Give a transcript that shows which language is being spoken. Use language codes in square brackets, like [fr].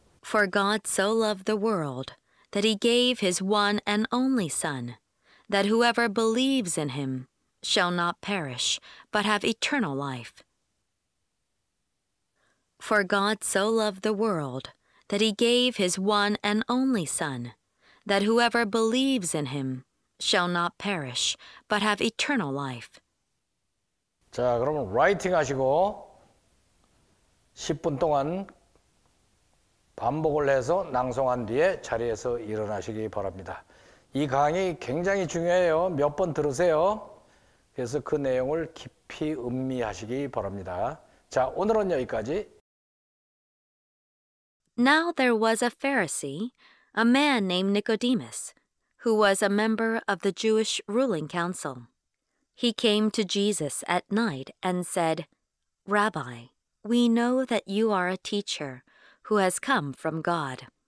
[en] For God so loved the world that he gave his one and only Son, that whoever believes in him shall not perish, but have eternal life. For God so loved the world that he gave his one and only Son, that whoever believes in him shall not perish, but have eternal life. [ko] 자, 그러면 라이팅 하시고 10분 동안 반복을 해서 낭송한 뒤에 자리에서 일어나시기 바랍니다. 이 강의 굉장히 중요해요. 몇 번 들으세요. 그래서 그 내용을 깊이 음미하시기 바랍니다. 자, 오늘은 여기까지. [en] Now there was a Pharisee, a man named Nicodemus, who was a member of the Jewish ruling council. He came to Jesus at night and said, Rabbi, we know that you are a teacher who has come from God.